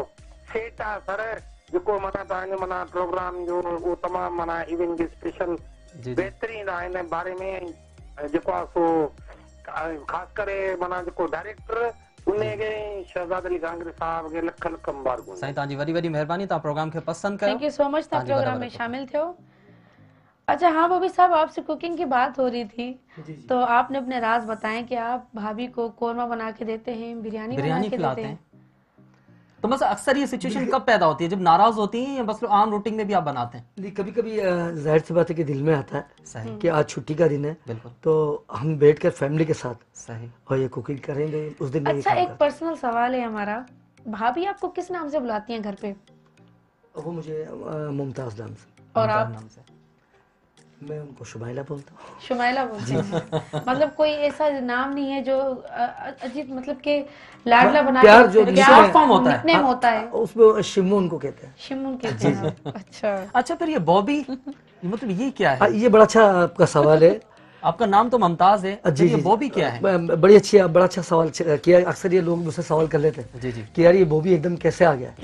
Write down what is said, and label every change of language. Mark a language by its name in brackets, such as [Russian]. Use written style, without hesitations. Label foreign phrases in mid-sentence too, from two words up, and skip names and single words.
[Sindhi] सेठ आहे सर, जेको माना तव्हांजो माना प्रोग्राम जो उहो तमामु माना इवेंट स्पेशल जी। बहितरीन आहे। हिन बारे में जेको आहे सो ख़ासि करे माना जेको डायरेक्टर उनखे शहज़ाद अली गांगरे साहब खे लख लख मुबारकूं। साईं तव्हांजी वॾी वॾी महिरबानी, तव्हां प्रोग्राम खे पसंदि कयो। [English] Thank you so much, [Sindhi] तव्हां तव्हांजी प्रोग्राम में बराबरि। शामिल थियो। [Urdu] اچھا ہاں بوبی صاحب، آپ سے کوکنگ کی بات ہو رہی تھی، تو آپ نے اپنے راز بتائیں کہ آپ بھابھی کو قورمہ بنا کے دیتے ہیں، بریانی بنا کے देते हैं, बिरयानी बना के खिलाते देते हैं। تو مطلب اکثر یہ سچویشن کب پیدا ہوتی ہے، جب ناراض ہوتی ہیں یا بس عام روٹین میں بھی آپ بناتے ہیں? نہیں، کبھی کبھی ظاہر سی بات ہے کہ دل میں آتا ہے सही। کہ آج چھٹی کا دن ہے, बिल्कुल تو ہم بیٹھ کر فیملی کے ساتھ सही। اور یہ کوکنگ کریں گے اس دن. اچھا، ایک پرسنل سوال ہے ہمارا، بھابھی آپ کو کس نام سے بلاتی ہیں گھر پہ? وہ مجھے ممتاز نام سے, اور آپ? نام سے میں ان کو شمائلہ بولتا ہوں. شمائلہ بولتے ہیں. مطلب کوئی ایسا نام نہیں ہے جو عجیب، مطلب کے لاڈلا بنا प्यार के जो [English] short form [Urdu] ہوتا ہے. نک نیم ہوتا ہے, اس میں شمو ان کو کہتے ہیں. شمن کہتے ہیں آپ۔ اچھا اچھا، پھر یہ بوبی مطلب یہ کیا ہے? یہ بڑا اچھا آپ کا سوال ہے. آپ کا نام تو ممتاز ہے, जी ये जी, بوبی کیا ہے? بڑی اچھی، بڑا اچھا سوال کیا۔ اکثر یہ لوگ مجھ سے سوال کر لیتے ہیں جی جی, کہ یار یہ بوبی ایک دم کیسے آ گیا.